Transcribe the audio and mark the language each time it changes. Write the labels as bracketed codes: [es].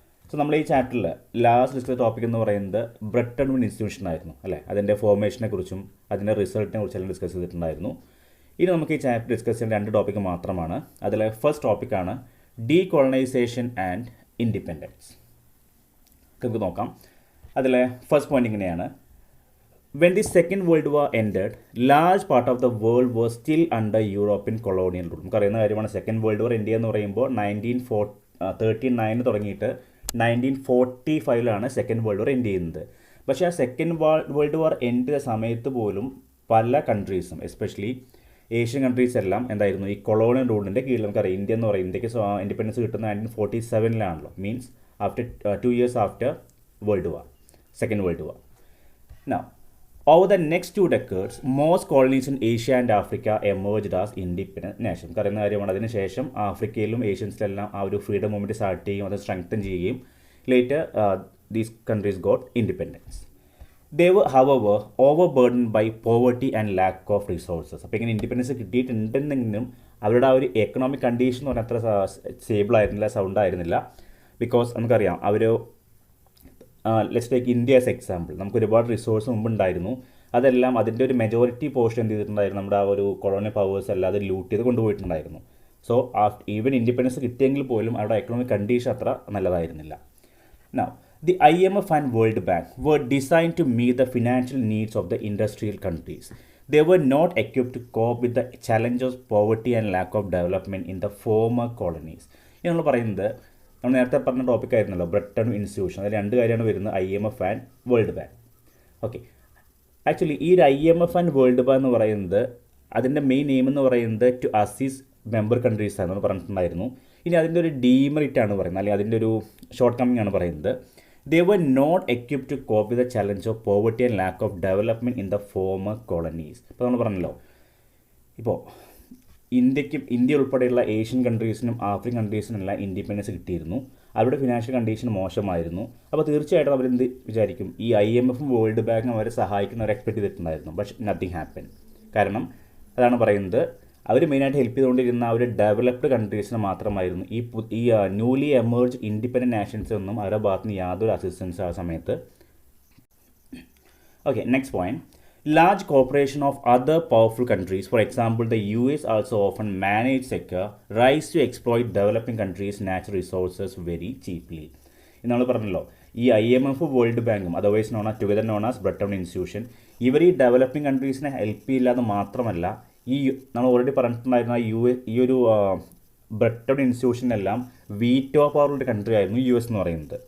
[ml] So നമ്മൾ ഈ ചാപ്റ്ററിൽ ലാസ്റ്റ് ഡിസ്കസ് ടോപ്പിക് എന്ന് പറയുന്നത് ബ്രെട്ടൺ വുഡ് ഇൻസ്റ്റിറ്റ്യൂഷൻ ആയിരുന്നു അല്ലേ. അതിൻ്റെ ഫോർമേഷനെ കുറിച്ചും അതിൻ്റെ റിസൾട്ടിനെ കുറിച്ചെല്ലാം ഡിസ്കസ് ചെയ്തിട്ടുണ്ടായിരുന്നു. ഇനി നമുക്ക് ഈ ചാപ്റ്റർ ഡിസ്കസ് ചെയ്യുന്ന രണ്ട് ടോപ്പിക്ക് മാത്രമാണ്. അതിലെ ഫസ്റ്റ് ടോപ്പിക്കാണ് ഡീകോളനൈസേഷൻ ആൻഡ് ഇൻഡിപെൻഡൻസ്. നമുക്ക് നോക്കാം. അതിലെ ഫസ്റ്റ് പോയിന്റ് ഇങ്ങനെയാണ്: [en] When the Second World War ended, large part of the world was still under European colonial rule. [ml] നമുക്കറിയുന്ന കാര്യമാണ് സെക്കൻഡ് വേൾഡ് വാർ ഇന്ത്യ എന്ന് പറയുമ്പോൾ 1939 തുടങ്ങിയിട്ട് 1945 സെക്കൻഡ് വേൾഡ് വാർ എൻഡ് ചെയ്യുന്നത്. പക്ഷേ ആ സെക്കൻഡ് വേൾഡ് വാർ എൻഡ് ചെയ്ത സമയത്ത് പോലും പല കൺട്രീസും എസ്പെഷ്യലി ഏഷ്യൻ കൺട്രീസ് എല്ലാം എന്തായിരുന്നു, ഈ കൊളോണിയൽ റൂളിൻ്റെ കീഴിൽ. നമുക്കറിയാം ഇന്ത്യ എന്ന് പറയും, ഇന്ത്യക്ക് ഇൻഡിപെൻഡൻസ് കിട്ടുന്നത് 1947 [en] Means after 2 years after world war, second world war. Now, over the next 2 decades, most colonies in Asia and Africa emerged as independent nations. [ml] പറയുന്ന കാര്യമാണ്. അതിനുശേഷം ആഫ്രിക്കയിലും ഏഷ്യൻസിലെല്ലാം ആ ഒരു ഫ്രീഡം മൂവ്മെൻറ്റ് സ്റ്റാർട്ട് ചെയ്യും, അത് സ്ട്രെങ്തൻ ചെയ്യുകയും [en] Later these countries got independence. They were however overburden by poverty and lack of resources. [ml] അപ്പോൾ ഇങ്ങനെ ഇൻഡിപെൻഡൻസ് കിട്ടിയിട്ടുണ്ടെന്നെങ്കിലും അവരുടെ ആ ഒരു എക്കണോമിക് കണ്ടീഷൻ എന്ന് പറഞ്ഞാൽ അത്ര സ്റ്റേബിൾ ആയിരുന്നില്ല, സൗണ്ട് ആയിരുന്നില്ല. [en] because [ml] നമുക്കറിയാം അവർ [en] Let's take India as example. [ml] നമുക്ക് ഒരുപാട് റിസോഴ്സ് മുമ്പുണ്ടായിരുന്നു, അതെല്ലാം അതിൻ്റെ ഒരു മെജോറിറ്റി പോർഷൻ എന്ത് ചെയ്തിട്ടുണ്ടായിരുന്നു, നമ്മുടെ ആ ഒരു കൊളോണിയൽ പവേഴ്സ് എല്ലാം അത് ലൂട്ട് ചെയ്ത് കൊണ്ടുപോയിട്ടുണ്ടായിരുന്നു. സോ ഈവൻ ഇൻഡിപെൻഡൻസ് കിട്ടിയെങ്കിൽ പോലും അവരുടെ എക്കണോമിക് കണ്ടീഷൻ അത്ര നല്ലതായിരുന്നില്ല. [en] Now, the IMF and World Bank were designed to meet the financial needs of the industrial countries. They were not equipped to cope with the challenges of poverty and lack of development in the former colonies. [ml] നമ്മൾ പറയുന്നത്, നമ്മൾ നേരത്തെ പറഞ്ഞ topic ആയിരുന്നല്ലോ Bretton institution. അതിൽ രണ്ട് കാര്യമാണ് വരുന്നത്, IMF and world bank. Okay, actually ഈ ഒരു IMF ആൻഡ് വേൾഡ് ബാങ്ക് എന്ന് പറയുന്നത് അതിൻ്റെ മെയിൻ എയിം എന്ന് പറയുന്നത് [en] to assist member countries [ml] ആണെന്ന് പറഞ്ഞിട്ടുണ്ടായിരുന്നു. ഇനി അതിൻ്റെ ഒരു ഡീമെറിറ്റ് ആണ് പറയുന്നത്, അല്ലെങ്കിൽ അതിൻ്റെ ഒരു ഷോർട്ട് കമ്മിങ് ആണ് പറയുന്നത്. [en] They were not equipped to cope with the challenge of poverty and lack of development in the former colonies. [ml] ഇപ്പോൾ നമ്മൾ പറഞ്ഞല്ലോ, ഇപ്പോൾ ഇന്ത്യ ഉൾപ്പെടെയുള്ള ഏഷ്യൻ കൺട്രീസിനും ആഫ്രിക്കൻ കൺട്രീസിനെല്ലാം ഇൻഡിപെൻഡൻസ് കിട്ടിയിരുന്നു. അവരുടെ ഫിനാൻഷ്യൽ കണ്ടീഷൻ മോശമായിരുന്നു. അപ്പോൾ തീർച്ചയായിട്ടും അവരെന്ത് വിചാരിക്കും, ഈ IMFും വേൾഡ് ബാങ്കും അവരെ സഹായിക്കുന്നവരെ എക്സ്പെക്ട് ചെയ്തിട്ടുണ്ടായിരുന്നു. [en] But nothing happen. [ml] കാരണം അതാണ് പറയുന്നത്, അവർ മെയിനായിട്ട് ഹെൽപ്പ് ചെയ്തുകൊണ്ടിരുന്ന ആ ഒരു ഡെവലപ്ഡ് കൺട്രീസിന് മാത്രമായിരുന്നു. ഈ ന്യൂലി എമേർജ് ഇൻഡിപെൻഡൻറ്റ് നാഷൻസ് ഒന്നും അവരുടെ ഭാഗത്ത് നിന്ന് യാതൊരു അസിസ്റ്റൻസ് ആ സമയത്ത്. Okay, next point. [en] Large cooperation of other powerful countries, for example the US, also often manage sector rise to exploit developing countries' natural resources very cheaply. [ml] നമ്മൾ പറഞ്ഞല്ലോ, ഈ IMF വേൾഡ് ബാങ്കും otherwise together known as Bretton institution, ഇവർ ഈ developing കൺട്രീസിനെ help ചെയ്യില്ലാതെ മാത്രമല്ല, ഈ നമ്മൾ already പറഞ്ഞിട്ടുണ്ടായിരുന്ന ഈ ഒരു ബ്രെട്ടൺ ഇൻസ്റ്റിറ്റ്യൂഷനെല്ലാം വീറ്റോ പവറുള്ള കൺട്രി ആയിരുന്നു US എന്ന് പറയുന്നത്.